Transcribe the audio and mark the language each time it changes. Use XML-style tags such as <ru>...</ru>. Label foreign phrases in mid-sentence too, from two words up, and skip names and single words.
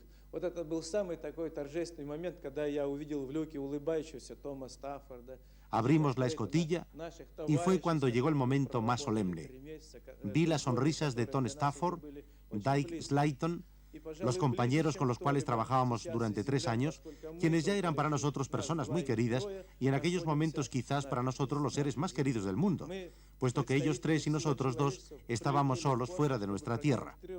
<ru>Вот это был самый такой торжественный момент, когда я увидел в люке улыбающегося Тома Стаффорда.</ru> <es>Abrimos la escotilla y fue cuando llegó el momento más solemne. Vi las sonrisas de Tom Stafford, Dyke Slayton, los compañeros con los cuales trabajábamos durante 3 años, quienes ya eran para nosotros personas muy queridas y en aquellos momentos quizás para nosotros los seres más queridos del mundo, puesto que ellos 3 y nosotros 2 estábamos solos fuera de nuestra tierra.</es>